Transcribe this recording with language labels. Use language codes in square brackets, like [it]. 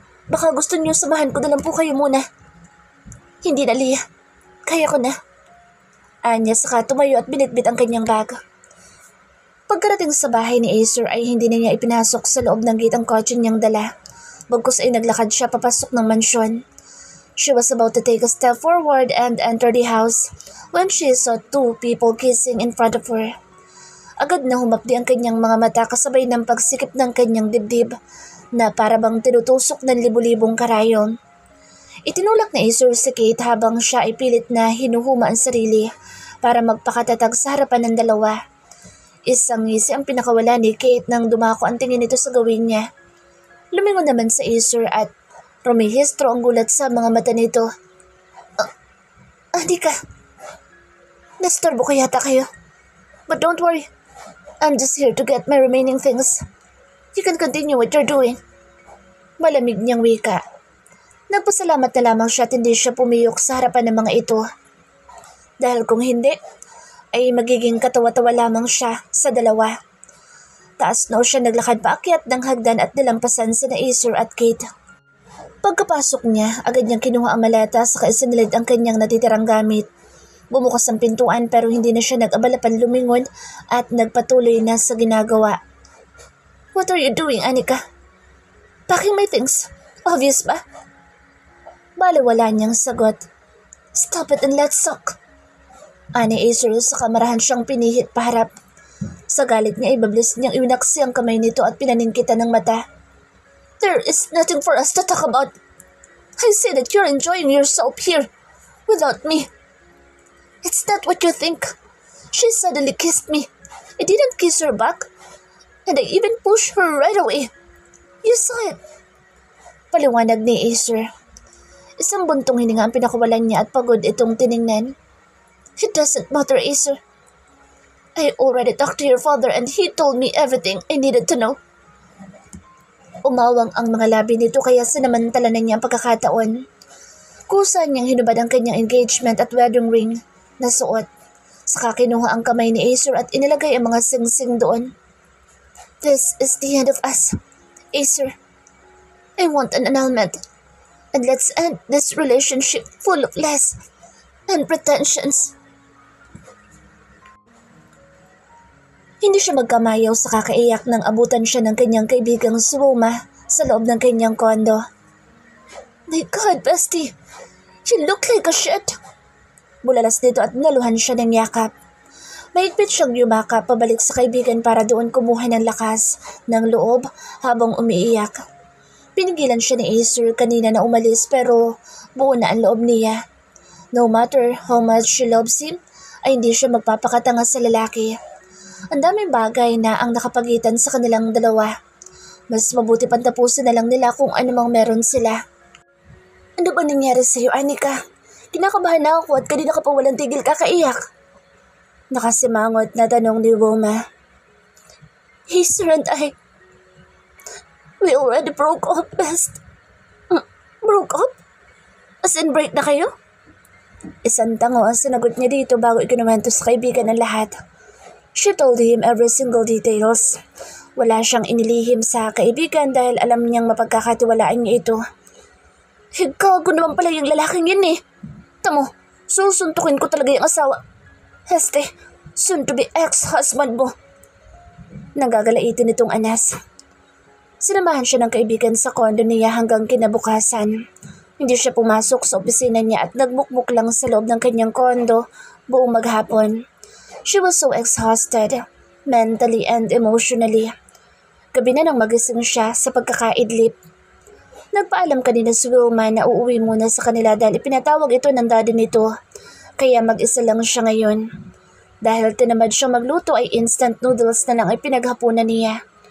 [tl] Baka gusto niyo samahan ko na lang po kayo muna. Hindi na, Leah. Kaya ko na. Anya saka tumayo at binitbit ang kanyang bag. Pagkarating sa bahay ni Acer ay hindi na niya ipinasok sa loob ng gate ang kotse niyang dala. Bagkus ay naglakad siya papasok ng mansyon. [en] She was about to take a step forward and enter the house when she saw two people kissing in front of her. [tl] Agad na humapdi ang kanyang mga mata kasabay ng pagsikip ng kanyang dibdib na parabang tinutusok ng libu-libong karayom. Itinulak ni Acer si Kate habang siya ay pilit na hinuhuma ang sarili para magpakatatag sa harapan ng dalawa. Isang ngisi ang pinakawala ni Kate nang dumako ang tingin nito sa gawin niya. Lumingon naman sa Acer at rumihistro ang gulat sa mga mata nito. Anika, nastorbo ko yata kayo. [en] But don't worry, I'm just here to get my remaining things. You can continue what you're doing. [tl] Malamig niyang wika. Nagpasalamat na lamang siya at hindi siya pumiyok sa harapan ng mga ito. Dahil kung hindi, ay magiging katawa-tawa lamang siya sa dalawa. Taas na siya naglakad paakyat ng hagdan at nilampasan sina Acer at Kate. Pagkapasok niya, agad niyang kinuha ang maleta saka isinilid ang kanyang natitirang gamit. Bumukas ang pintuan pero hindi na siya nag-abala pan lumingon at nagpatuloy na sa ginagawa. [en] What are you doing, Anika? Packing my things. Obvious [tl] ba? Balawala niyang sagot. [en] Stop it and let's talk. [tl] Ani Acer sa kamarahan siyang pinihit paharap. Sa galit niya ibablis niyang iwinaksi ang kamay nito at pinaningkitan ng mata. [en] There is nothing for us to talk about. I say that you're enjoying yourself here without me. It's not what you think. She suddenly kissed me. I didn't kiss her back. And I even pushed her right away. You saw it. [tl] Paliwanag ni Acer. Isang buntong hininga ang pinakawalan niya at pagod itong tiningnan. [en] It doesn't matter, Acer. I already talked to your father and he told me everything I needed to know. [tl] Umawang ang mga labi nito kaya sinamantala na niya ang pagkakataon. Kusa niyang hinubad ang kanyang engagement at wedding ring na suot. Saka kinuha ang kamay ni Acer at inilagay ang mga singsing doon. [en] This is the end of us, Acer. I want an annulment. And let's end this relationship full of lies and pretensions. [tl] Hindi siya magkamayaw sa kakaiyak nang abutan siya ng kanyang kaibigang si Roma sa loob ng kanyang kondo. [en] My God, bestie! You look like a shit! [tl] Bulalas dito at naluhan siya ng yakap. Mahigpit siyang yumakap pabalik sa kaibigan para doon kumuha ng lakas ng loob habang umiiyak. Pinigilan siya ni Acer kanina na umalis pero buo na ang loob niya. [en] No matter how much she loves him, [tl] ay hindi siya magpapakatanga sa lalaki. Ang daming bagay na ang nakapagitan sa kanilang dalawa. Mas mabuti pang tapusin na lang nila kung anumang meron sila. Ano ba nangyari sa'yo, Anika? Kinakabahan na ako at kanina ka pa walang tigil kakaiyak. Nakasimangot na tanong ni Wilma. [en] Acer and I, we already broke up, best. Broke up? As in break [tl] na kayo? Isang tango ang sinagot niya dito bago ikinuwento sa kaibigan ng lahat. [en] She told him every single details. [tl] Wala siyang inilihim sa kaibigan dahil alam niyang mapagkakatiwalaan niya ito. Gago naman pala yung lalaking yun eh. Tamo, susuntukin ko talaga yung asawa. [en] Soon to be ex-husband [tl] mo. Nagagalaitin itong anas. Sinamahan siya ng kaibigan sa kondo niya hanggang kinabukasan. Hindi siya pumasok sa opisina niya at nagmukmuk lang sa loob ng kanyang kondo buong maghapon. [en] She was so exhausted, mentally and emotionally. [tl] Gabi na nang magising siya sa pagkakaidlip. Nagpaalam kanina si Wilma na uuwi muna sa kanila dahil ipinatawag ito ng daddy nito. Kaya mag-isa lang siya ngayon. Dahil tinamad siyang magluto ay instant noodles na lang ay pinaghapunan niya.